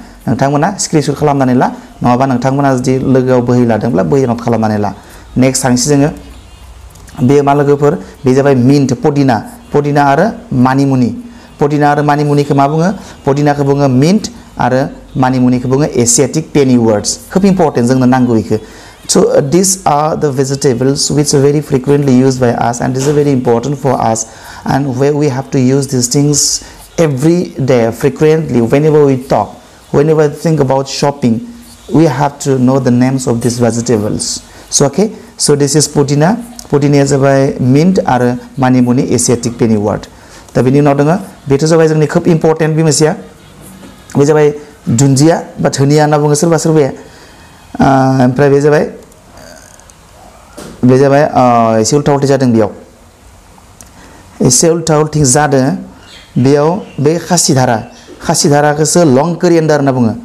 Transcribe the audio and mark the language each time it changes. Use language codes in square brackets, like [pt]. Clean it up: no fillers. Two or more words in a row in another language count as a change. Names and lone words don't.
[brx] नोंथांमोना स्क्रिनशट खालामनानै ला नङाबा नोंथांमोना जुदि लोगोआव बोहै लादोंब्ला बोहै नट खालामनानै ला। नेक्स्ट थांसै जोङो बे मा लोगोफोर बे जाबाय मिन्ट पदिना आरो मानिमुनि। पदिना आरो मानिमुनिखौ मा बुङो? पदिनाखौ बुङो मिन्ट आरो मानिमुनिखौ बुङो [en] Asiatic penny words. [brx] खोब इम्पर्टेन्ट जोंनो नांगौ बेखौ। [en] So these are the vegetables which are very frequently used by us and this is very important for us and where we have to use these things every day frequently whenever we talk, whenever we think about shopping, we have to know the names of these vegetables. So okay, so this is pudina is by mint [brx] आरो मानिमुनि [en] Asiatic penny word. [brx] दा बेनि उनाव दङ बेथ' जाबाय जोंनि खोब इम्पर्टेन्ट बे मोनसेया बे जाबाय दुन्दिया बा धनिया होनना बुङो सोरबाया। ओमफ्राय बे जाबाय एसे उल्था उल्थि जादों बेयाव एसे उल्था उल्थि जादों बेयाव बे खासिधाराखौसो लं कोरिएन्डार होनना बुङो।